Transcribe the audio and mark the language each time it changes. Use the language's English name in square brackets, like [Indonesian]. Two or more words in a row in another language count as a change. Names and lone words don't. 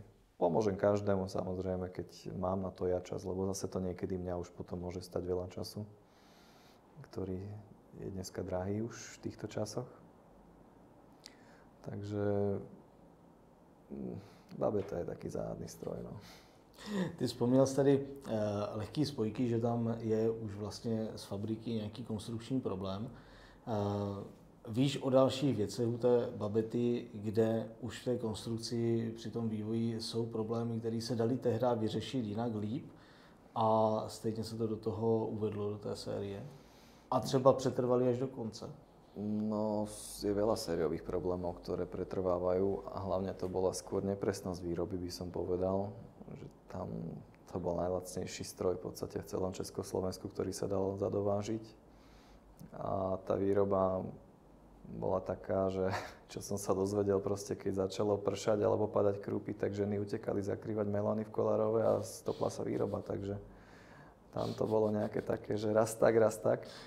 [Slovak] Pomôžem každému samozrejme, keď mám na to ja čas, lebo zase to niekedy mňa už potom môže stať veľa času, ktorý je dneska drahý už v týchto časoch. Takže babeta je taký záhadný stroj, no. [Czech] Ty vzpomněl jsi tady lehký spojky, že tam je už vlastně z fabriky nějaký konstrukční problém. Víš o dalších věcech u té babety, kde už v té konstrukci při tom vývoji jsou problémy, které se daly tehdy vyřešit jinak líp a stejně se to do toho uvedlo do té série? A třeba přetrvali až do konce? [Slovak] No, je veľa sériových problémov, ktoré pretrvávajú a hlavne to bola skôr nepresnosť výroby, by som povedal, že tam to bol najlacnejší stroj v podstate v celom Československu, ktorý sa dal zadovážiť. A tá výroba bola taká, že čo som sa dozvedel proste, keď začalo pršať alebo padať krúpy, tak ženy utekali zakrývať melóny v Kolárove a stopla sa výroba, takže tam to bolo nejaké také, že raz tak.